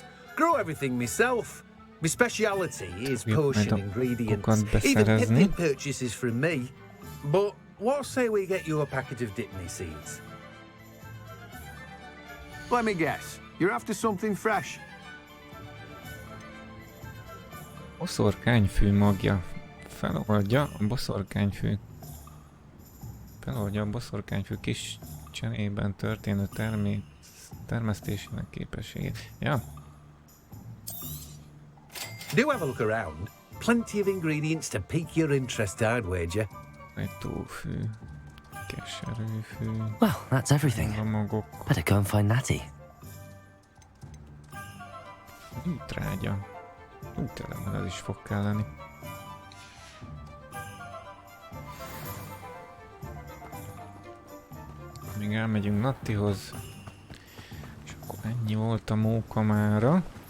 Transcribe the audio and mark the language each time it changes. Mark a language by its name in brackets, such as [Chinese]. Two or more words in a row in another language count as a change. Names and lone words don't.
[English] Grow everything myself. My speciality is potion ingredients. Even Pippin purchases from me. But what say we get you a packet of Dittany seeds? Let me guess. You're after something fresh. [Hungarian] Boszorkányfű magja. Feloldja a boszorkányfű kis cserében történő termesztésének képességét. Ja. [English] Do have a look around. Plenty of ingredients to pique your interest, I'd wager. [Hungarian] Egy tófű, keserűfű. [English] Well, that's everything. Better go and find Natty. [Hungarian] Trágya. Tényleg az is fog kelleni. Még elmegyünk Nattihoz. És akkor ennyi volt a móka mára.